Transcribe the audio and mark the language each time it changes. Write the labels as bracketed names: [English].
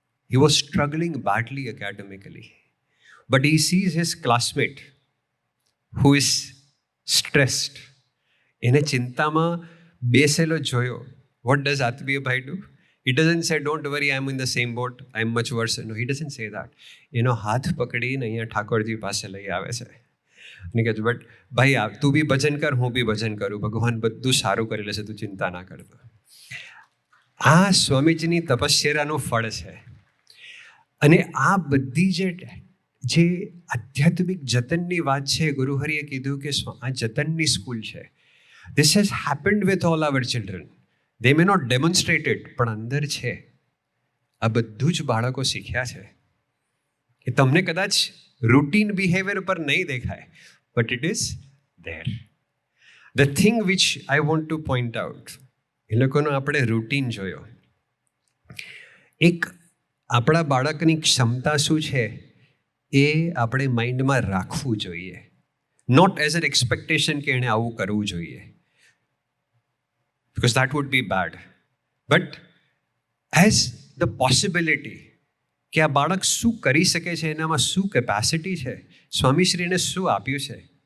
[English] He was struggling badly academically. But he sees his classmate who is stressed. [Gujarati] એને ચિંતામાં બેસેલો જોયો. [English] What does Atmiya Bhai do? He doesn't say, don't worry, I'm in the same boat, I'm much worse. No, he doesn't say that. [Gujarati] એનો હાથ પકડીને અહીંયા ઠાકોરજી પાસે લઈ આવે છે. અને કહે છે, બટ ભાઈ તું બી ભજન કર, હું બી ભજન કરું, ભગવાન બધું સારું કરી લેશે, તું ચિંતા ના કરતો. આ સ્વામીજીની તપસ્યાનું ફળ છે. અને આ બધી જે આધ્યાત્મિક જતનની વાત છે, ગુરુહરિએ કીધું કે આ જતનની સ્કૂલ છે. [English] This has happened with all our children. They may not demonstrate it, [Gujarati] પણ અંદર છે. આ બધું જ બાળકો શીખ્યા છે. એ તમને કદાચ રૂટીન બિહેવિયર પર નહીં દેખાય, [English] but it is there. The thing which I want to point out, [Gujarati] એ લોકોનો આપણે રૂટીન જોયો. એક આપણા બાળકની ક્ષમતા શું છે એ આપણે માઇન્ડમાં રાખવું જોઈએ. [English] not as an expectation [Gujarati] કે એણે આવું કરવું જોઈએ, [English] because that would be bad. But as the possibility [Gujarati] કે આ બાળક શું કરી શકે છે, એનામાં શું કેપેસિટી છે, સ્વામીશ્રીને શું આપ્યું છે.